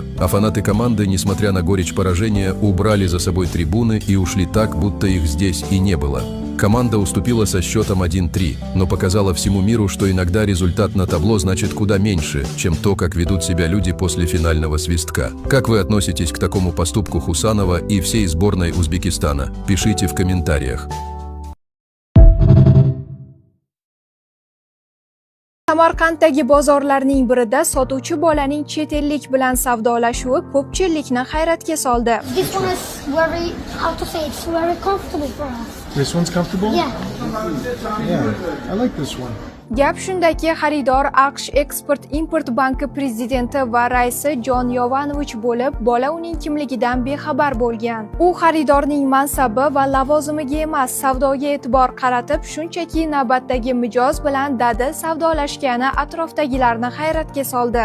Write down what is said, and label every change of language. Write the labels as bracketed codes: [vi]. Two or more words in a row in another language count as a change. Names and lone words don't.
[ru] А фанаты команды, несмотря на горечь поражения, убрали за собой трибуны и ушли так, будто их здесь и не было. Команда уступила со счетом 1-3, но показала всему миру, что иногда результат на табло значит куда меньше, чем то, как ведут себя люди после финального свистка. Как вы относитесь к такому поступку Хусанова и всей сборной Узбекистана? Пишите в комментариях. [uz] Samarqanddagi bozorlarning birida sotuvchi bolaning chet ellik bilan savdolashuvi ko'pchilikni hayratga soldi. [en] This one is very, how to say, it's very comfortable for us. This one's comfortable? Yeah. Yeah, I like this one. [uz] Gap shundaki, xaridor AQSh Eksport-Import banki prezidenti va raisi Jon Yovanovich bo'lib, bola uning kimligidan bexabar bo'lgan. U xaridorning mansabi va lavozimiga emas, savdoga e'tibor qaratib, shunchaki navbatdagi mijoz bilan dadil savdolashgani atrofdagilarni hayratga soldi.